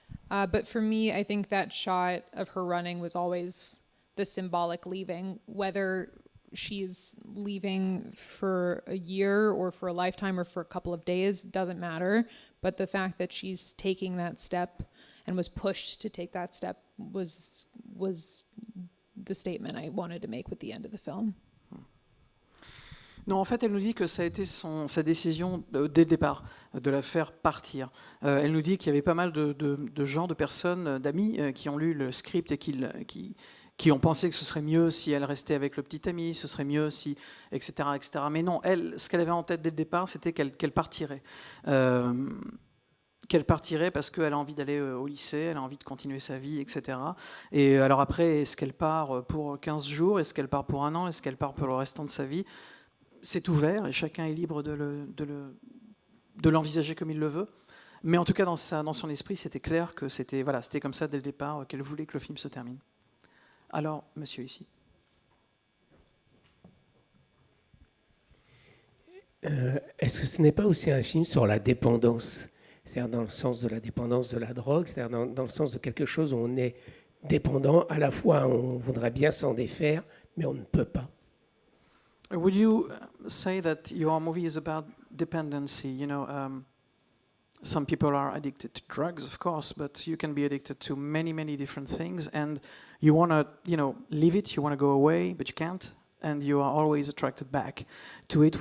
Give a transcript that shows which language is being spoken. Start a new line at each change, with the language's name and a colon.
English: But for me, I think that shot of her running was always the symbolic leaving, whether she's leaving for a year or for a lifetime or for a couple of days, doesn't matter. But the fact that she's taking that step and was pushed to take that step was the statement I wanted to make with the end of the film.
French: Non, en fait, elle nous dit que ça a été sa décision dès le départ, de la faire partir. Elle nous dit qu'il y avait pas mal de gens, de personnes, d'amis qui ont lu le script et qui ont pensé que ce serait mieux si elle restait avec le petit ami, ce serait mieux si, etc., etc. Mais non, elle, ce qu'elle avait en tête dès le départ, c'était qu'elle partirait. Qu'elle partirait parce qu'elle a envie d'aller au lycée, elle a envie de continuer sa vie, etc. Et alors après, est-ce qu'elle part pour 15 jours, est-ce qu'elle part pour un an, est-ce qu'elle part pour le restant de sa vie? C'est ouvert et chacun est libre de l'envisager comme il le veut. Mais en tout cas, dans son esprit, c'était clair que c'était comme ça dès le départ qu'elle voulait que le film se termine. Alors, monsieur ici. Est-ce que ce n'est pas aussi un film sur la dépendance? C'est-à-dire dans le sens de la dépendance de la drogue, c'est-à-dire dans le sens de quelque chose où on est dépendant, à la fois on voudrait bien s'en défaire, mais on ne peut pas.
English: Would you say that your movie is about dependency? You know, some people are addicted to drugs, of course, but you can be addicted to many, many different things, and you want to, leave it, you want to go away, but you can't, and you are always attracted back to it.